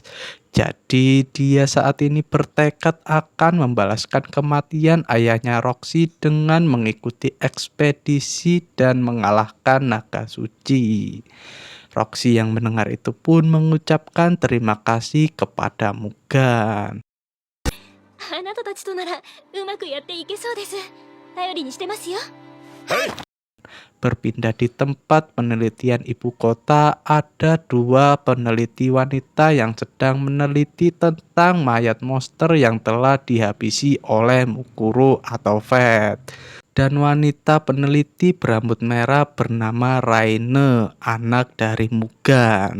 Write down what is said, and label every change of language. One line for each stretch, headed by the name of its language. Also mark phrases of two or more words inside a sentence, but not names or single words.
Indonesian: Jadi dia saat ini bertekad akan membalaskan kematian ayahnya Roxy dengan mengikuti ekspedisi dan mengalahkan naga suci. Roxy yang mendengar itu pun mengucapkan terima kasih kepada Mugan.
Japanese: あなたたちとならうまくやっていけそうです。頼りにしてますよ。
Indonesian: Berpindah di tempat penelitian ibu kota, ada dua peneliti wanita yang sedang meneliti tentang mayat monster yang telah dihabisi oleh Mukuro atau Fate. Dan wanita peneliti berambut merah bernama Raine, anak dari Mugan.